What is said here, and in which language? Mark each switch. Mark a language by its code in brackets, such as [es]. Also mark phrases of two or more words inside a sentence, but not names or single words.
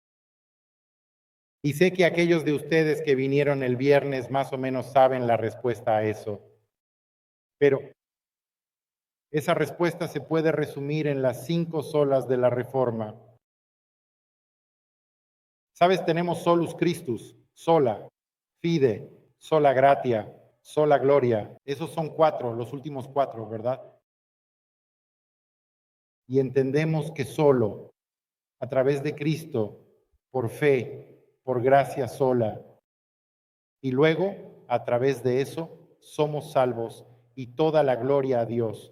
[es] Y sé que aquellos de ustedes que vinieron el viernes más o menos saben la respuesta a eso. Pero esa respuesta se puede resumir en las 5 solas de la reforma. ¿Sabes? [la] Tenemos solus Christus, sola, fide, sola gratia, sola gloria. [es] Esos son 4, los últimos 4, ¿verdad? Y entendemos que solo a través de Cristo, por fe, por gracia sola, y luego a través de eso somos salvos y toda la gloria a Dios.